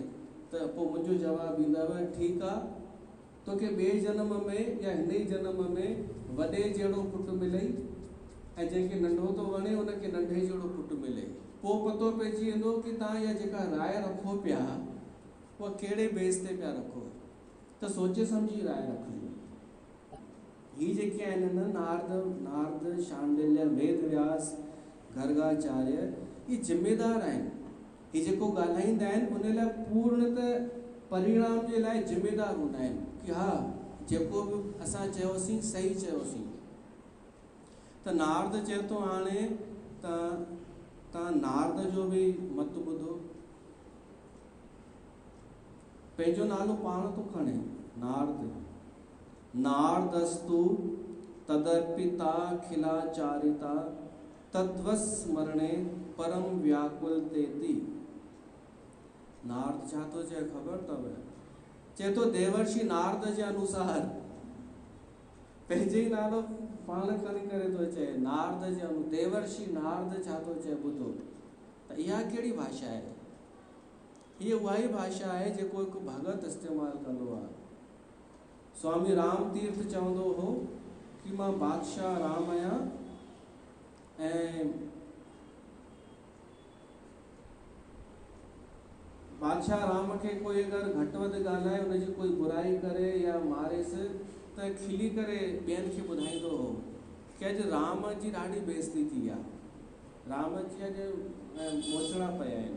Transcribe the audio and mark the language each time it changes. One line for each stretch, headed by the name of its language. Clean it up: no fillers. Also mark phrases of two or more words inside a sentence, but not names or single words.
Sindhi: त पोइ मुंहिंजो जवाबु ईंदव ठीकु आहे, तोखे ॿिए जनम में या हिन ई जनम में वॾे जहिड़ो पुटु मिलई ऐं जंहिंखे नंढो थो वणे उनखे नंढे जहिड़ो पुटु मिले। पोइ पतो पइजी वेंदो कि तव्हां इहा जेका राय रखो पिया उहा कहिड़े बेस ते पिया रखो। त सोचे सम्झी राय रखिजो। ही जेके आहिनि न नारद, शांडिल्य, वेद व्यास, गर्गाचार्य, ये ज़िमेदार आहिनि। ही जेको ॻाल्हाईंदा आहिनि उन लाइ पूर्णतः परिणाम जे लाइ ज़िमेदार हूंदा आहिनि कि हा जेको बि असां चयोसीं सही चयोसीं। त नारद चए थो हाणे तव्हां नारद जो भी मत ॿुधो। पंहिंजो नालो पाण थो खणे,
Sanskrit: नारदस्तु तदर्पिता खिलाचारिता तद्वस्मरणे परम व्याकुल तेति।
Sindhi: नारद छा थो चए ख़बर अथव? चए थो देवर्षि नारद जे अनुसार, पंहिंजे ई नालो पाण खणी करे थो चए, नारद जे देवर्षि नारद छा थो चए ॿुधो। त इहा कहिड़ी भाषा आहे? हीअ उहा ई भाषा आहे जेको हिकु भगत इस्तेमालु कंदो आहे। स्वामी राम तीर्थ चवंदो हो कि मां बादशाह राम आहियां ऐं बादशाह राम खे कोई अगरि घटि वधि ॻाल्हाए, हुनजी कोई बुराई करे या मारेसि, त खिली करे ॿियनि खे ॿुधाईंदो हो कि अॼु राम जी ॾाढी बेइज़ती थी आहे, राम जी अॼु मोचड़ा पिया आहिनि।